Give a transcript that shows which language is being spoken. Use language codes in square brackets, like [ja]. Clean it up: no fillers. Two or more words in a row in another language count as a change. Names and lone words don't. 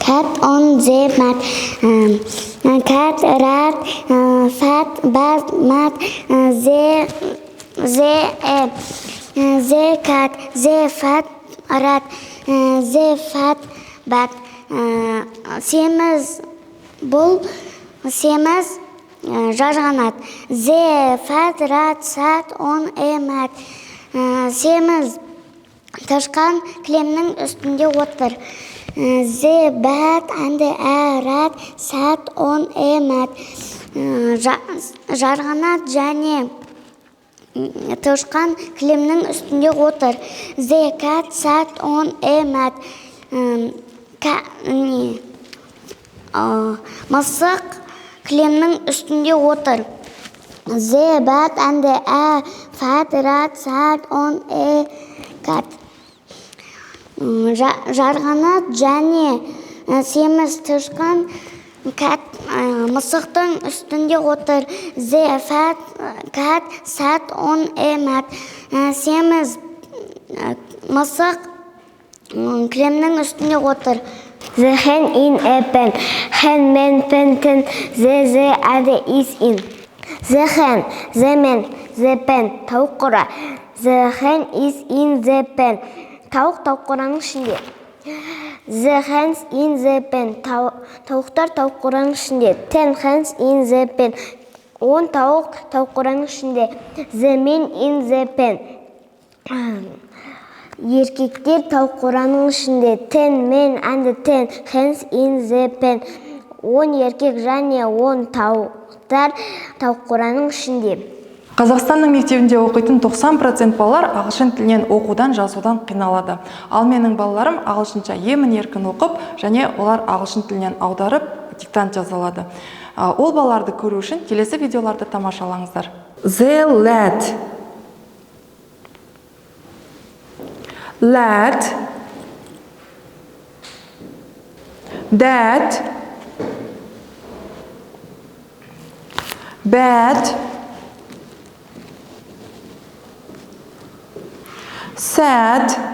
[en] cat on the mat. Cat, rat, fat, bat, mat, the cat, the fat rat, the fat bat. [kk] Семіз бұл, семіз жарғанат. [en] The fat rat sat on a mat. [kk] Семіз тышқан кілемнің үстінде отыр. [en] The bat and a rat sat on a mat. [kk] Жарғанат және тышқан кілемнің үстінде отыр. [en] The cat sat on a mat. [kk] Мысық кілемнің үстінде отыр. [en] The bat and a fat rat sat on a cat. [kk] Жарғанат және семіз тышқан мысықтың үстінде отыр. [en] The fat cat sat on a mat. [kk] Семіз мысық кілемнің үстінде отыр. [en] The hen in a pen. Hen, man, pen, ten. The and is in. The hen, the man, the pen. [kk] Тауық қора. [en] The hen is in the pen. [kk] Тауық қораның ішінде. [en] The hens in the pen. [kk] Тауықтар тауық қораның ішінде. [en] 10 hens in the pen. 10 [kk] тауық қораның ішінде. [en] The men in the pen. [kk] Еркектер тауық қораның ішінде. [en] 10 men and 10 hens in the pen. [kk] 10 еркек және 10 тауықтар тауық қораның ішінде. Қазақстанның мектебінде оқитын 90% балалар ағылшын тілінен оқудан, жазудан қиналады. Ал менің балаларым ағылшынша емін-еркін оқып, және олар ағылшын тілінен аударып, диктант жазалады. Ол балаларды көру үшін келесі видеоларды тамашалаңыздар. [en] The lad. Lad. Dad. Bad. Sad.